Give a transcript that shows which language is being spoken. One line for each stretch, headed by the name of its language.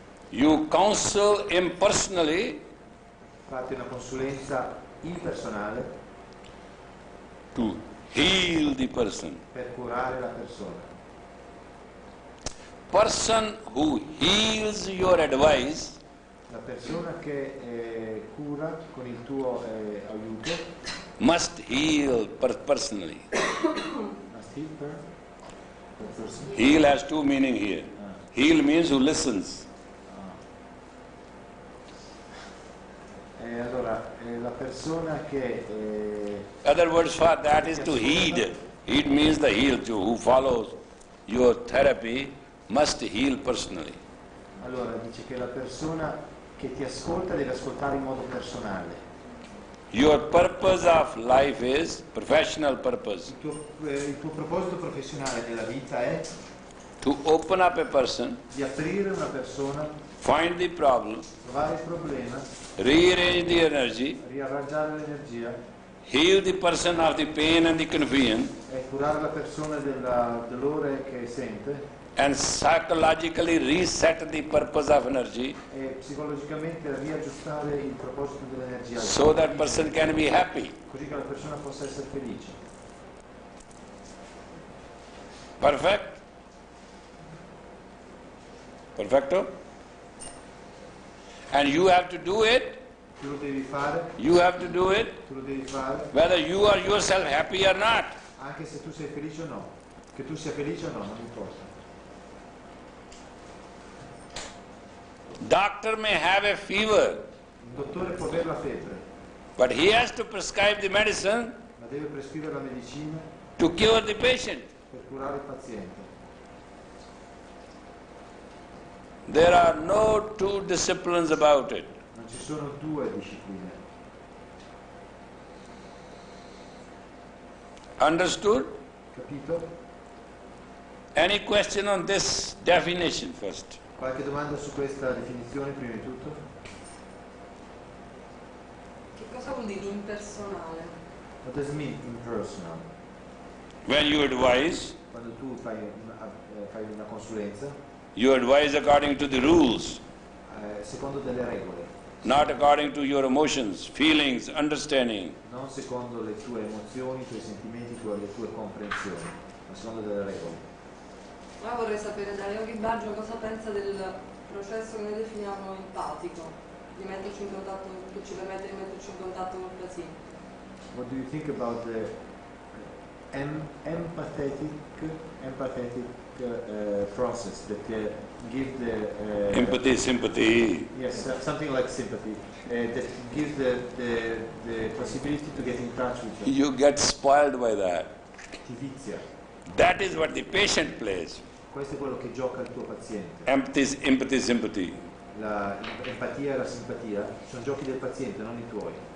English: you counsel impersonally
Italian: fate una consulenza impersonale
English: to heal the person.
Italian: per curare la persona.
English: Person who heals your advice
Italian: La persona che cura con il tuo aiuto
English: must heal personally. must heal per person. Heal has two meaning here. Heal means who listens.
Italian: Allora, la persona che
English: Other words for that is to heed. Heed means the heal. Who follows your therapy must heal personally.
Italian: allora dice che la persona che ti ascolta deve ascoltare in modo personale.
English: Your purpose of life is professional purpose.
Italian: Il tuo proposito professionale nella vita è
English: To open up a person,
Italian: di aprire una persona,
English: find the problem,
Italian: trovare il problema,
English: rearrange the energy,
Italian: riarrangiare l'energia
English: heal the person of the pain and the confusion,
Italian: e curare la persona del dolore che sente
English: and psychologically reset the purpose of energy
Italian: e psicologicamente riaggiustare il proposito dell'energia
English: so that person can be happy.
Italian: così che la persona possa essere felice.
English: Perfect?
Italian: Perfecto?
English: And you have to do it.
Italian: Tu lo devi fare,
English: You have to do it
Italian: tu lo devi fare,
English: whether you are yourself happy or not.
Italian: anche se tu sei felice o no. Che tu sia felice o no, non importa.
English: Doctor may have a fever,
Italian: Il dottore può avere la febbre,
English: but he has to prescribe the medicine
Italian: ma deve prescrivere la medicina
English: to cure the patient.
Italian: per curare il paziente.
English: There are no two disciplines about it.
Italian: Non ci sono due discipline.
English: Understood?
Italian: Capito?
English: Any question on this definition first?
Italian: Qualche domanda su questa definizione prima di tutto? Che cosa vuol dire impersonale?
English: What does it mean impersonal? When you advise,
Italian: Quando tu fai una consulenza,
English: you advise according to the rules,
Italian: secondo delle regole,
English: not according to your emotions, feelings, understanding.
Italian: non secondo le tue emozioni, i tuoi sentimenti, le tue comprensioni, ma secondo delle regole. Ora vorrei sapere da Yogi Bhajan cosa pensa del processo che noi definiamo empatico, di metterci in contatto, che ci permette di metterci in contatto con il paziente.
English: What do you think about the empathetic process that give the Empathy, sympathy. yes, something like sympathy that gives the possibility to get in touch with them. You get spoiled by that.
Italian: Ti vizia.
English: That is what the patient plays.
Italian: Questo è quello che gioca il tuo paziente.
English: Empathy, sympathy.
Italian: L'empatia e la simpatia sono giochi del paziente, non i tuoi.